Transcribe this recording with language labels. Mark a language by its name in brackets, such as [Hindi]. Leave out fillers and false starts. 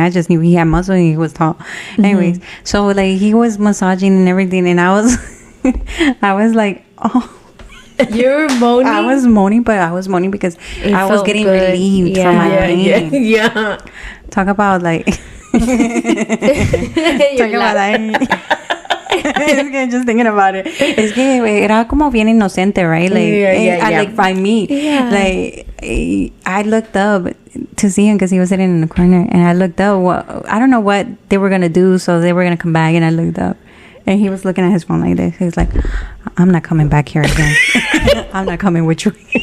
[English] I just knew he had muscles and he was tall. Anyways, so like he was massaging and everything, and I was like, oh. You were moaning? I was moaning, but I was moaning because I was getting relieved from my pain. Yeah. Talk about like... Talk about that. [Spanish] Es que [English] just thinking about it. [Spanish] Es que era como bien inocente, right? [English] Like, like by me. Yeah. Like, I looked up to see him because he was sitting in the corner, and I looked up. I don't know what they were gonna do, so they were gonna come back, and I looked up, and he was looking at his phone like this. He was like, "I'm not coming back here again. I'm not coming with you."